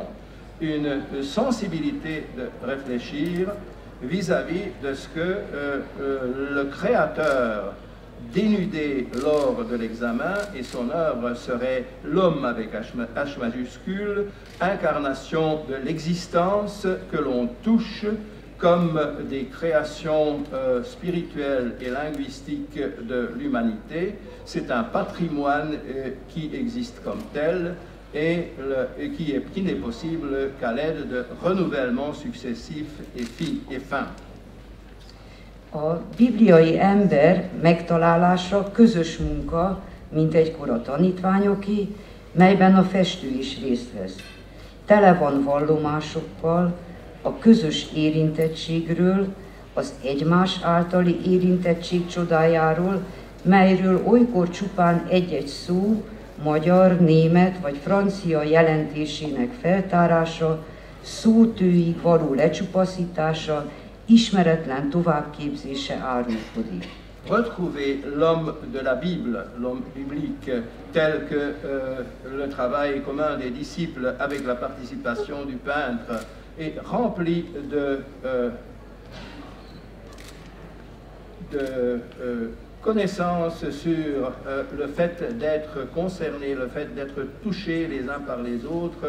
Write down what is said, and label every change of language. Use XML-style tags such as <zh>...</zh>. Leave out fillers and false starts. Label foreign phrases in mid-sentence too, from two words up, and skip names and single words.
<fr>Une sensibilité de réfléchir vis-à-vis de ce que le Créateur dénudé lors de l'examen, et son œuvre serait l'homme avec H majuscule, incarnation de l'existence que l'on touche comme des créations spirituelles et linguistiques de l'humanité. C'est un patrimoine qui existe comme tel et qui n'est possible qu'à l'aide de renouvellements successifs et fins.</fr> <hu>A bibliai ember megtalálása közös munka, mint egykor a tanítványoké, melyben a festő is részt vesz. Tele van vallomásokkal, a közös érintettségről, az egymás általi érintettség csodájáról, melyről olykor csupán egy-egy szó, magyar, német vagy francia jelentésének feltárása, szótőig való lecsupaszítása, ismeretlen továbbképzése árulkodik.</hu> <fr>Retrouver l'homme de la Bible, l'homme biblique, tel que le travail commun des disciples avec la participation du peintre est rempli de connaissance sur le fait d'être concerné, le fait d'être touché les uns par les autres.</fr>